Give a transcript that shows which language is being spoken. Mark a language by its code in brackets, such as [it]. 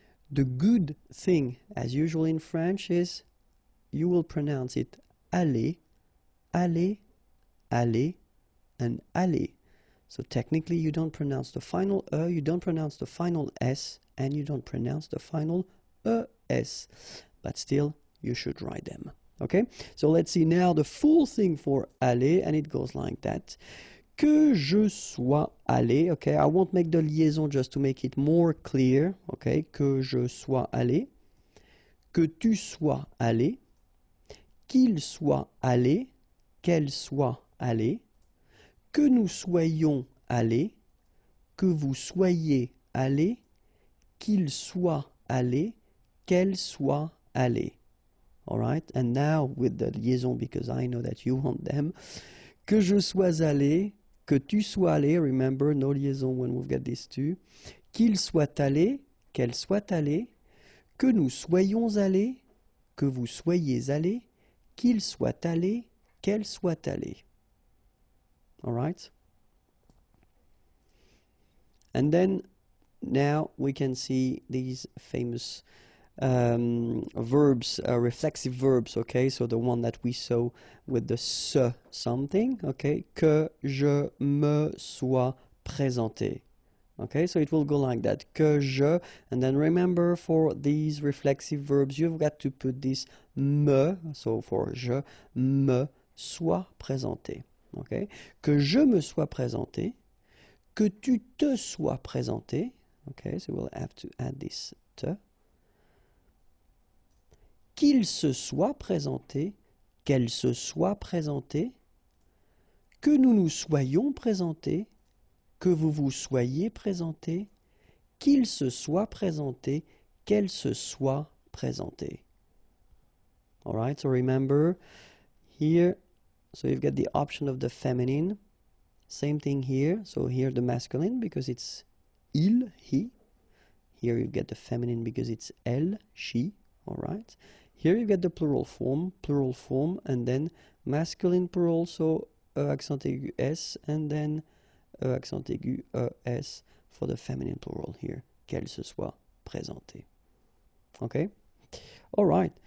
[en] The good thing, as usual in French, is you will pronounce it aller, aller, aller, and aller. So technically you don't pronounce the final you don't pronounce the final s, and you don't pronounce the final es. But still, you should write them. Okay? So let's see now the full thing for aller, and it goes like that. [fr] Que je sois allé, okay, [en] I won't make the liaison just to make it more clear, [fr] okay, que je sois allé, que tu sois allé, qu'il soit allé, qu'elle soit allée, que nous soyons allés, que vous soyez allés, qu'il soit allé, qu'elle soit allée. [en] All right, and now with the liaison, because I know that you want them, [fr] que je sois allé, que tu sois allé, [en] remember, no liaison when we've got these two, [fr] qu'il soit allé, qu'elle soit allée, que nous soyons allés, que vous soyez allés, qu'il soit allé, qu'elle soit allée. [en] All right? And then now we can see these famous verbs, reflexive verbs, okay? So the one that we saw with the se something, okay? [fr] Que je me sois présenté, [en] Okay, so it will go like that. [fr] Que je, [en] and then remember for these reflexive verbs, you've got to put this me, so for je, [fr] me sois présenté. Okay, que je me sois présenté, que tu te sois présenté. [en] Okay, so we'll have to add this te. [fr] Qu'il se soit présenté, qu'elle se soit présentée, que nous nous soyons présentés, que vous vous soyez présenté, qu'il se soit présenté, qu'elle se soit présentée. [en] All right, so remember here, so you've got the option of the feminine. Same thing here, so here the masculine because it's il, he. Here you get the feminine because it's elle, she. All right. Here you get the plural form, and then masculine plural, so e accent aigu s, and then e accent aigu es for the feminine plural here, [fr] qu'elle se soit présentée. [en] Okay? All right.